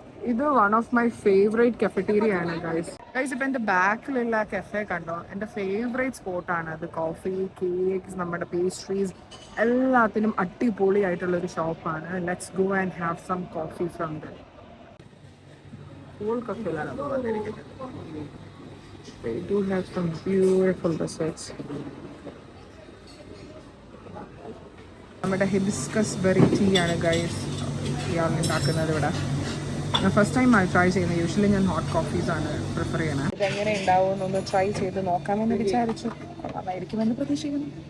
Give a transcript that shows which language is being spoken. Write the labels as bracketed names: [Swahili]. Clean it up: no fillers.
[Malayalam] ഇത് [English] one of my favourite cafeteria [Malayalam] ആണ് guys. ഇപ്പം എൻ്റെ ബാക്കിലുള്ള കഫേ കണ്ടോ, എൻ്റെ ഫേവറേറ്റ് സ്പോട്ടാണ് അത്. കോഫി, കേക്ക്സ്, നമ്മുടെ പേസ്ട്രീസ് എല്ലാത്തിനും അടിപൊളിയായിട്ടുള്ളൊരു ഷോപ്പാണ്. [English] let's go and have some coffee from the hole [Malayalam] കഫേയിലാണ് വന്നിരിക്കുന്നത്. [English] They do have some beautiful desserts. [Malayalam] നമ്മുടെ ഹിബിസ്കസ് ബെറി ടീ ആണ് ഗൈസ് ഇയാൾ ഉണ്ടാക്കുന്നത് ഇവിടെ. ഫസ്റ്റ് ടൈം ആണ് ട്രൈ ചെയ്യുന്നത്. യൂഷ്വലി ഞാൻ ഹോട്ട് കോഫീസാണ് പ്രിഫർ ചെയ്യണത്. ഇതെങ്ങനെ ഉണ്ടാവുമെന്നൊന്ന് ട്രൈ ചെയ്ത് നോക്കാമെന്ന് വിചാരിച്ചു. കൊള്ളാമായിരിക്കുമെന്ന് പ്രതീക്ഷിക്കുന്നു.